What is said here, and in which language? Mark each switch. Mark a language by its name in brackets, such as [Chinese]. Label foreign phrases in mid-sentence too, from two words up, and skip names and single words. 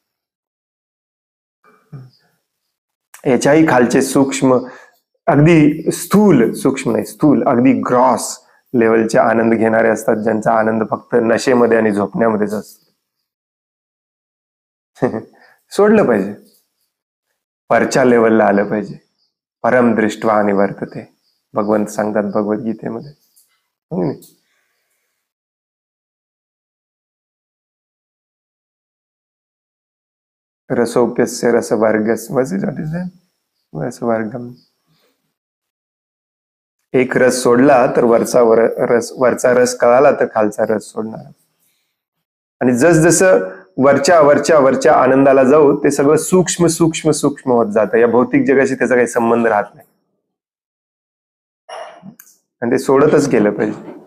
[Marathi] याच्याही खालचे सूक्ष्म, अगदी सूक्ष्म नाही, स्थूल अगदी [English] gross levelचे [Marathi] आनंद घेणारे असतात, ज्यांचा आनंद फक्त नशेमध्ये आणि झोपण्यामध्येच असतो. सोडलं पाहिजे, वरच्या लेवलला आलं पाहिजे. [Sanskrit] परम दृष्ट्वा निवर्तते [Marathi] भगवंत सांगतात भगवद्गीतेमध्ये. [Sanskrit] रसोप्यस्य रसवर्गम. [Marathi] एक रस सोडला तर वरचा रस कळाला तर खालचा रस सोडणार. आणि जसजसं वरच्या आनंदाला जाऊ ते सगळं सूक्ष्म सूक्ष्म सूक्ष्म होत जातं. या भौतिक जगाशी त्याचा काही संबंध राहत नाही, आणि ते सोडतच गेलं पाहिजे.